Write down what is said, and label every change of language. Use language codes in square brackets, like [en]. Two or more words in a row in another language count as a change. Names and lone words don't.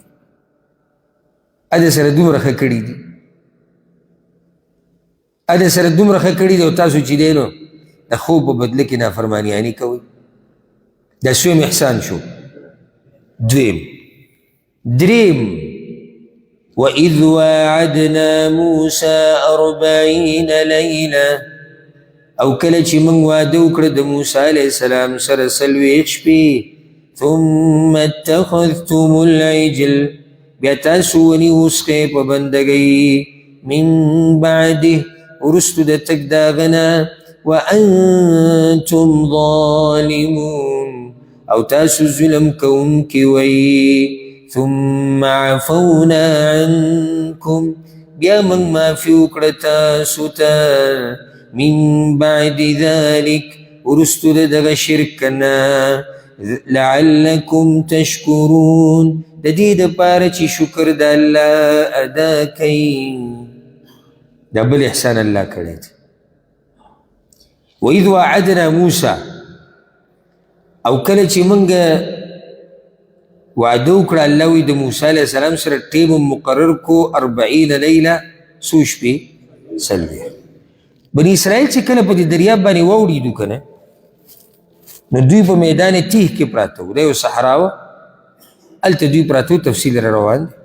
[ps] اده سره دومره ښه کړي دي، اده سره دومره ښه کړي دي، او تاسو چې دی نو د خوب په بدله کې نافرمانیاني کوئ. دا سویم احسان شو. دویم. دریم، [ar] وَإِذْ وَاعَدْنَا مُوسَى 40 لَيْلَةً، [ps] او کله چې موږ واده وکړه د موسی [ar] علیه السلام [ps] سره 40 شپې. [ar] ثم اتخذتم العجل، [ps] بیا تاسو ونیوسخې په بندګۍ [ar] من بعده، [ps] وروستو د تګ د هغه نه. [ar] وانتم ظالمون، [ps] او تاسو ظلم کوونکي وئ. [ar] ثم عفونا عنكم، [ps] بیا موږ معافي وکړه تاسو ته. [ar] من بعد ذلك، [ps] وروستو د دغه شرک نه. [ar] لعلکم تشکرون، [ps] د دې دپاره چې شکر د الله ادا کوئ. دا بل احسان الله کړی دی. [ar] وَإِذْ وَاعَدْنَا مُوسَى، [ps] او کله چې موږ وعده وکړه الله وی د موسی [ar] علیه السلام [ps] سره ټیم مقرر کو 40 لیله، څو شپې؟ 40. بني اسرائیل چې کله په دې دریاب باندې واوړېدو که نه، نو دوی په میدان تیه کې پراته وو، دا یو صحرا وه، هلته دوی پراته وو، تفصیل را روان دی.